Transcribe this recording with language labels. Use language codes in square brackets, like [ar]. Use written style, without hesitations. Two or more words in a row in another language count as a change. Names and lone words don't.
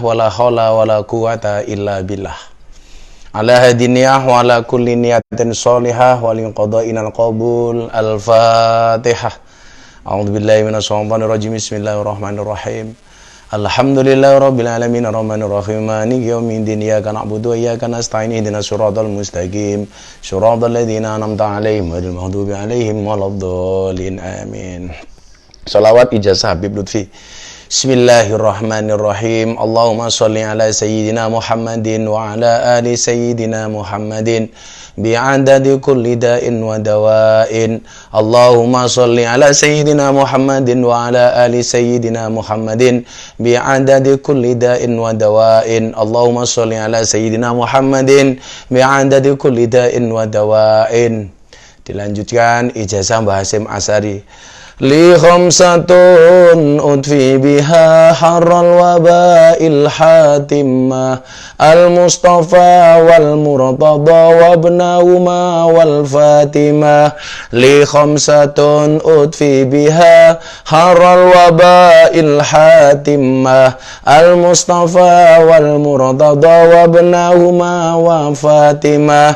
[ar] ولا حول ولا قوة إلا بالله. على هذه النية وعلى كل نية صالحة ولقضائنا القبول. الفاتحة. أعوذ بالله من الشيطان الرجيم بسم الله الرحمن الرحيم. الحمد لله رب العالمين الرحمن الرحيم مالك يوم الدين إياك نعبد وإياك نستعين اهدنا الصراط المستقيم صراط الذين أنعمت عليهم غير المغضوب عليهم ولا الضالين آمين. [id] Shalawat ijazah Habib Lutfi. Bismillahirrahmanirrahim. [ar] اللهم صل على سيدنا محمد وعلى آل سيدنا محمد بعدد كل داء ودواء. اللهم صل على سيدنا محمد وعلى آل سيدنا محمد بعدد كل داء ودواء. اللهم صل على سيدنا محمد بعدد كل داء ودواء. [id] Dilanjutkan ijazah Mbah Hasyim Asy'ari. [ar] لي خمسة أطفي بها حر الوباء الحاطمة المصطفى والمرتضى وابناهما والفاطمة. لي خمسة أطفي بها حر الوباء الحاطمة المصطفى والمرتضى وابناهما وفاطمة.